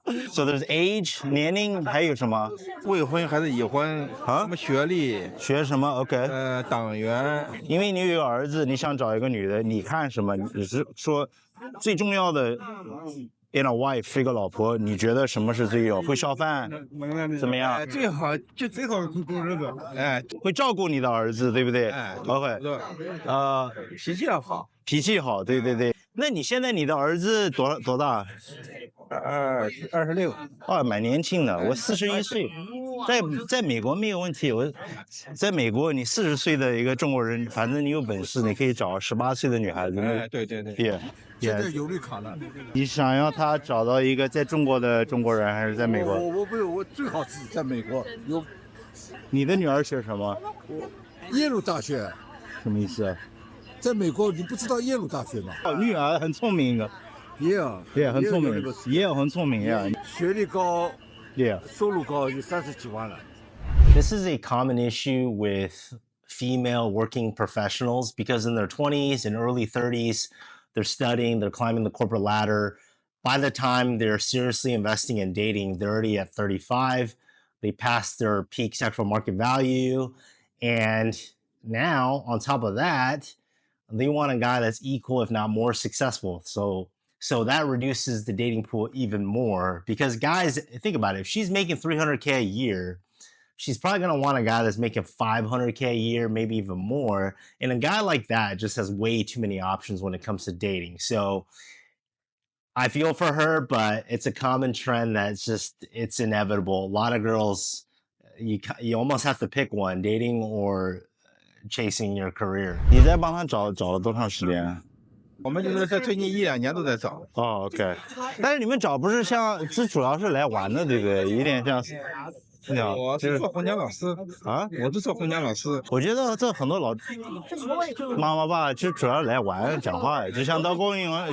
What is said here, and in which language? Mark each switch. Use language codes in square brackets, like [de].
[en] So there's age [zh] 年龄，还有什么？未婚还是已婚啊？什么学历？学什么 ？OK。党员。因为你有个儿子，你想找一个女的，你看什么？你是说最重要的 [en] in a wife [zh] 一个老婆，你觉得什么是最有？会烧饭，怎么样？最好会过日子。会照顾你的儿子，对不对？OK。脾气要好。脾气好，对对对。那你现在你的儿子多大？26。哦，蛮年轻的。我41岁，在美国没有问题。我在美国，你40岁的一个中国人，反正你有本事，你可以找18岁的女孩子。对。现在有绿卡了。你想要他找到一个在中国的中国人，还是在美国？我最好是在美国。你的女儿学什么？耶鲁大学。什么意思？在美国，你不知道耶鲁大学吗？女儿很聪明的。也很聪明，也很聪明呀。学历高，收入高，有30几万了。 [en] This is a common issue with female working professionals because in their 20s and early 30s, they're studying, they're climbing the corporate ladder. By the time they're seriously investing in dating, they're already at 35. They passed their peak sexual market value. And now, on top of that, they want a guy that's equal, if not more successful. So that reduces the dating pool even more because guys, think about it. If she's making $300K a year, she's probably going to want a guy that's making $500K a year, maybe even more. And a guy like that just has way too many options when it comes to dating. So I feel for her, but it's a common trend it's inevitable. A lot of girls, you almost have to pick one, dating or chasing your career. [zh] 你在帮他找了多长时间？我们就是在最近1、2年都在找。哦 ，OK。但是你们找不是这主要是来玩的，对不对？有点像。我是做红娘老师啊，我是做红娘老师。我觉得这很多妈妈爸就主要来玩讲话，就像到公园